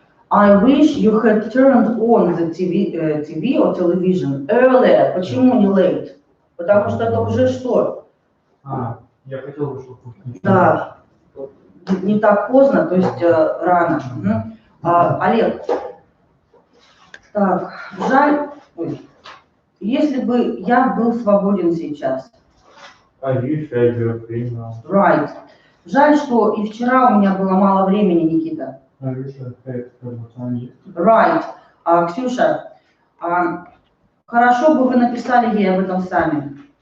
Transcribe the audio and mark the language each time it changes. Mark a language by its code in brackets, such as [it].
[en] I wish you had turned on the TV or television earlier. [ru] Почему не late? Потому что это уже что? Я хотел бы, чтобы... Да, не так поздно, то есть рано. Олег, так, жаль, ой, если бы я был свободен сейчас. [en] I wish I were free now. Right. [ru] Жаль, что и вчера у меня было мало времени, Никита. [en] I wish I had more time yesterday. Right. [ru] Ксюша, хорошо бы вы написали ей об этом сами.